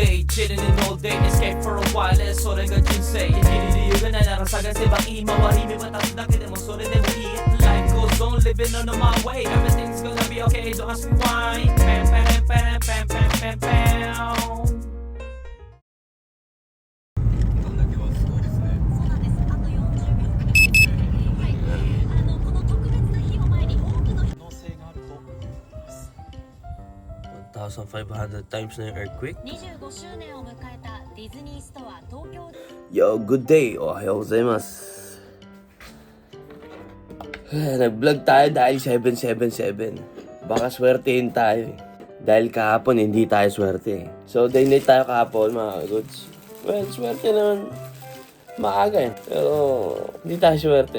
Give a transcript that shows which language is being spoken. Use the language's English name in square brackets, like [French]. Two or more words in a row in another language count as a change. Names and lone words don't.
[English] chilling in all day, escape for a while, [Japanese] それが人生生きる理由がないなら探せばいい周り見渡すだけでもそれでもいい [English] Life goes on, living on my way, everything's gonna be okay, don't ask me why. Pam pam pam pam pam pam pam. [Japanese] なんだ今日はすごいですね。そうなんです。あと40秒くらいです。はい。この特別な日を前に多くの人可能性があると思います。 [Filipino] 1,500 times na yung earthquake. [Japanese] 25 周年を迎えたディズニーストア東京 [English] Yo, good day! [Japanese] おはようございます. [Filipino] Nag-vlog tayo dahil 777. Baka swertein tayo eh. Dahil kahapon hindi tayo swerte eh. So, day-night tayo kahapon mga goods. Well, swerte naman maaga eh. Pero hindi tayo swerte.